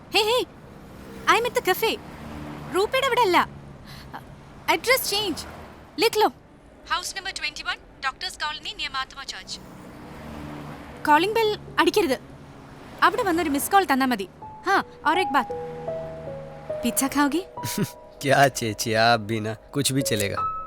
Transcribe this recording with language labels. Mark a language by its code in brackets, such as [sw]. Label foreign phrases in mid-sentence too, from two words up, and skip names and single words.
[en] Hey hey, I am at the cafe. [ml] റൂപയുടെ അവിടെ അല്ല. [en] Address change. [hi] लिख लो. [en] House number 21, Doctors Colony, near Mathama church. calling bell [ml] അടിക്കരുത്. അവിടെ വന്നൊരു [en] miss call [ml] തന്നാ മതി. ഹാ, [hi] और एक बात, पिज्जा खाओगी? क्या ചേച്ചി, आप भी ना कुछ भी चलेगा.